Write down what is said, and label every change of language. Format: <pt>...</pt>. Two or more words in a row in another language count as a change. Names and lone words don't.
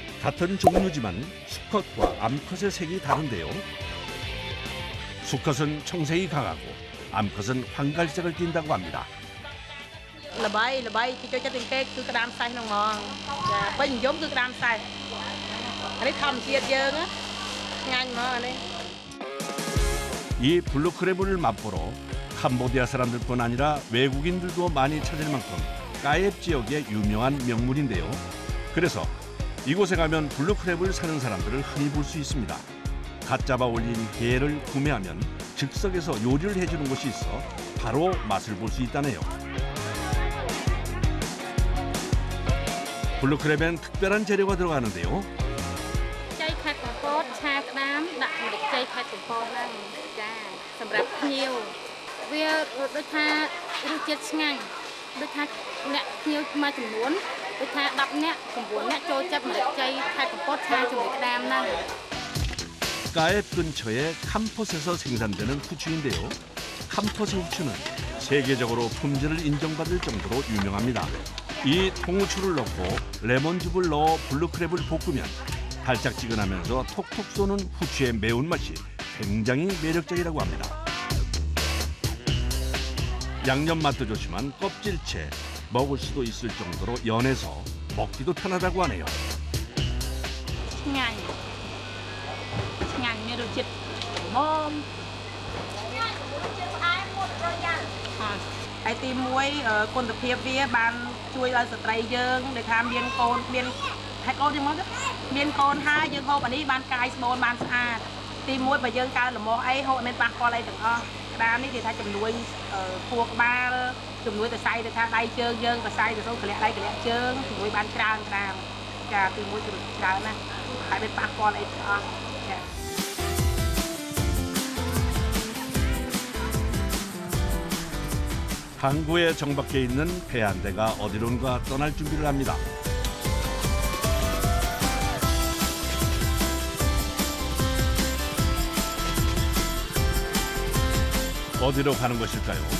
<ko>같은 종류지만 수컷과 암컷의 색이 다른데요. 수컷은 청색이 강하고 암컷은 황갈색을 띈다고 합니다.</ko> <km>ល្បីគេចូលចិត្តទាំងគេគឺក្តាមខ្សែក្នុងហ្មងចាពេញនិយមគឺក្តាមខ្សែអានេះធម្មជាតិយើងឆ្ងាញ់ហ្មងអានេះ</km> <ko>이 블루크랩을 맛보러 캄보디아 사람들뿐 아니라 외국인들도 많이 찾을 만큼 까옙 지역의 유명한 명물인데요. 그래서 이곳에 가면 블루크랩을 사는 사람들을 흔히 볼 수 있습니다. 갓 잡아 올린 게를 구매하면 즉석에서 요리를 해주는 곳이 있어 바로 맛을 볼 수 있다네요. 블루크랩엔 특별한 재료가 들어가는데요.</ko> <km>ចៃខាត់កំពតឆាក្តាមដាក់ម្រេចចៃខាត់កំពតហ្នឹងចាសម្រាប់ភ្ញៀវវាដូចថារសជាតិឆ្ងាញ់ដូចថាអ្នកភ្ញៀវមួយចំនួនដូចថា10នាក់9នាក់ចូលចិត្តម្រេចចៃខាត់កំពតឆាជាមួយក្តាមហ្នឹង</km> <ko>까옙 근처의 캄폿에서 생산되는 후추인데요. 캄폿의 후추는 세계적으로 품질을 인정받을 정도로 유명합니다. 이 통후추를 넣고 레몬즙을 넣어 블루크랩을 볶으면 달짝지근하면서 톡톡 쏘는 후추의 매운맛이 굉장히 매력적이라고 합니다. 양념 맛도 좋지만 껍질채 먹을 수도 있을 정도로 연해서 먹기도 편하다고 하네요.</ko> <km>ឆ្ងាញ់មានរសជាតិល្មមហើយទី1គុណភាពវាបានជួយឲ្យស្ត្រីយើងដែលថាមានកូនមា នកូនយើងមកមានកូនហើយយើងហូបអានេះបានកាយស្បូនបានស្អាតទី1បើយើងកើលមាស់អីហូបអត់មានប៉ះពាល់អីទាំងអស់ក្តាមនេះគេថាជំនួយខួរក្បាលជំនួយសរសៃទៅថាដៃជើងយើងសរសៃទៅសូមកលាក់ដៃកលាក់ជើងជំនួយបានច្រើនក្តាមចាទី1គឺច្រើនណាស់ហើយមិនប៉ះពាល់អីទាំងអស់ចា</km> <ko>항구의 정밖에 있는 배 한 대가 어디론가 떠날 준비를 합니다. 어디로 가는 것일까요?</ko>